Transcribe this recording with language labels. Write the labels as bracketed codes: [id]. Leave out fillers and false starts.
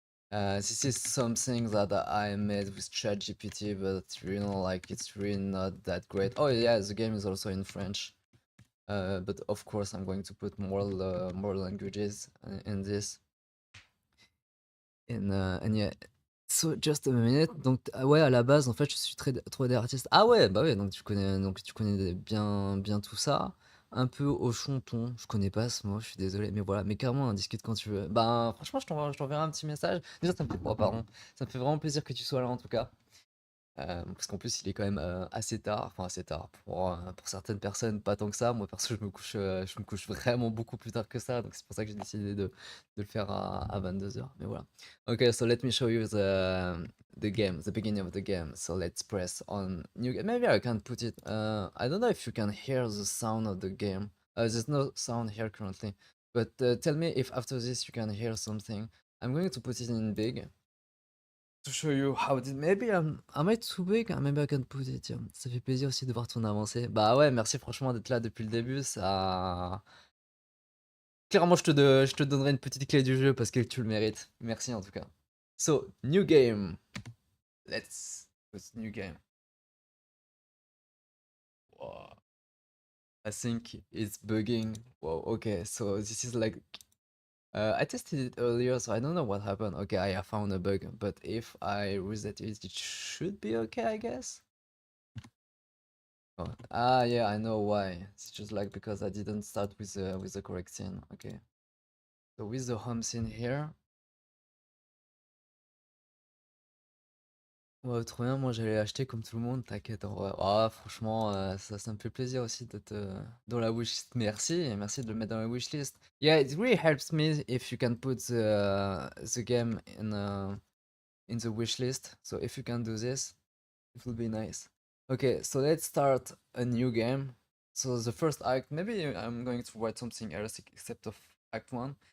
[en] This is something that I made with ChatGPT, but you know, like it's really not that great. Oh yeah, the game is also in French. But of course, I'm going to put more languages in this. And yeah. So just a minute. [fr] Donc ouais, à la base, en fait, je suis très 3D artiste. Ah ouais, bah ouais, donc tu connais bien tout ça. Un peu au chonton, je connais pas ce mot, je suis désolé, mais voilà, mais carrément, on discute quand tu veux. Ben franchement, je t'enverrai un petit message. Déjà, ça me fait, oh, pardon, ça me fait vraiment plaisir que tu sois là en tout cas. Parce qu'en plus, il est quand même assez tard, enfin assez tard pour certaines personnes, pas tant que ça. Moi, perso, je me couche vraiment beaucoup plus tard que ça, donc c'est pour ça que j'ai décidé de le faire à 22 heures. Mais voilà. [en] Okay, so let me show you the game, the beginning of the game. So let's press on new game. Maybe I can put it. I don't know if you can hear the sound of the game. There's no sound here currently, but tell me if after this you can hear something. I'm going to put it in big to show you how it is. Maybe am I too big? Maybe I can put it. [fr] Ça fait plaisir aussi de voir ton avancée. Bah ouais, merci franchement d'être là depuis le début. Ça, clairement, je te donnerai une petite clé du jeu parce que tu le mérites. Merci en tout cas. [en] So new game. Let's put new game. Wow. I think it's bugging. Wow. Okay. So this is like I tested it earlier, so I don't know what happened. Okay, I found a bug, but if I reset it, it should be okay, I guess. Oh, ah, yeah, I know why. It's just like because I didn't start with the correct scene. Okay. So with the home scene here. [fr] Ouais, trop bien, moi j'allais acheter comme tout le monde, t'inquiète en vrai. Ah, franchement, ça me fait plaisir aussi d'être dans la wishlist. Merci, et merci de le mettre dans la wishlist. [en] Yeah, it really helps me if you can put the game in the wishlist. So if you can do this, it will be nice. Okay, so let's start a new game. So the first act, maybe I'm going to write something else except of act one.